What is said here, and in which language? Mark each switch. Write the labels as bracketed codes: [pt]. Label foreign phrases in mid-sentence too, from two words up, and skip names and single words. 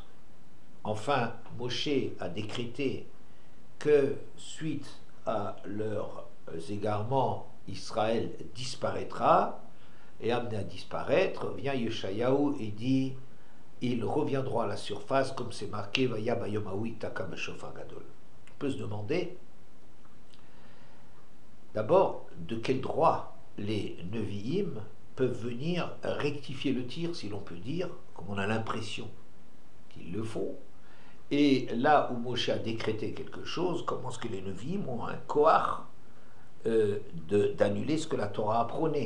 [fr] Enfin, Moshe a décrété que suite à leurs égarements, Israël disparaîtra, et amené à disparaître, vient Yeshayahu et dit, ils reviendront à la surface, comme c'est marqué, [he] והיה ביום ההוא יתקע שופר גדול. [fr] On peut se demander, d'abord, de quel droit les Nevi'im peuvent venir rectifier le tir, si l'on peut dire, comme on a l'impression qu'ils le font. Et là où Moshe a décrété quelque chose, comment est-ce que les Nevi'im ont un koach d'annuler ce que la Torah a prôné?